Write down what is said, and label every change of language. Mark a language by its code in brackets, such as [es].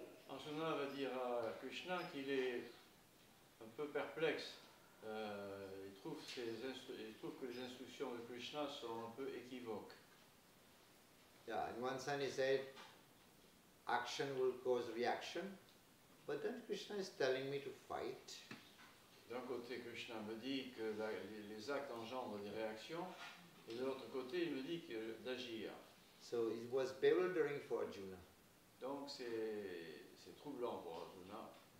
[fr] Arjuna va dire à Krishna qu'il est un peu perplexe. Il trouve que les instructions de Krishna sont un peu équivoques. [en] Yeah, in one sense he said, action will cause reaction, but then Krishna is telling me to fight. [fr] D'un côté, Krishna me dit que les actes engendrent des réactions, et de l'autre côté, il me dit d'agir. [en] So it was bewildering for Arjuna. [fr] Donc c'est troublant pour Arjuna.